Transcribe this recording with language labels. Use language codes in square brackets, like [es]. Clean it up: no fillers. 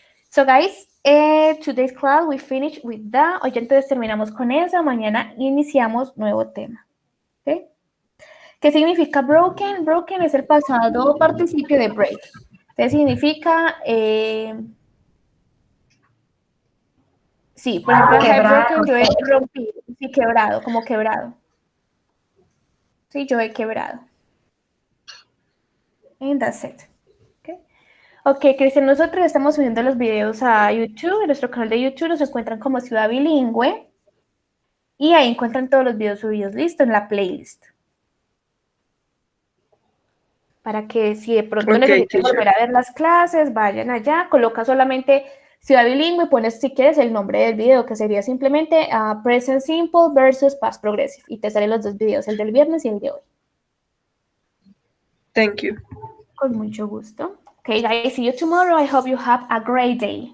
[en] So guys, today's class we finish with that. [es] Hoy entonces terminamos con eso. Mañana iniciamos nuevo tema. Okay. ¿Qué significa broken? Broken es el pasado participio de break. Entonces significa, sí, por ejemplo, [en] I have broken, [es] yo he rompido, sí, quebrado, como quebrado. Sí, yo he quebrado. [en] And that's it. Okay. [es] Ok, Cristian, nosotros estamos subiendo los videos a YouTube. En nuestro canal de YouTube nos encuentran como Ciudad Bilingüe. Y ahí encuentran todos los videos subidos, listo, en la playlist. Para que si de pronto necesitan volver a ver las clases, vayan allá, coloca solamente Ciudad Bilingüe y pones si quieres el nombre del video, que sería simplemente Present Simple versus Past Progressive. Y te salen los dos videos, el del viernes y el de hoy. [en] Thank you. [es] Con mucho gusto. [en] Okay, guys, see you tomorrow. I hope you have a great day.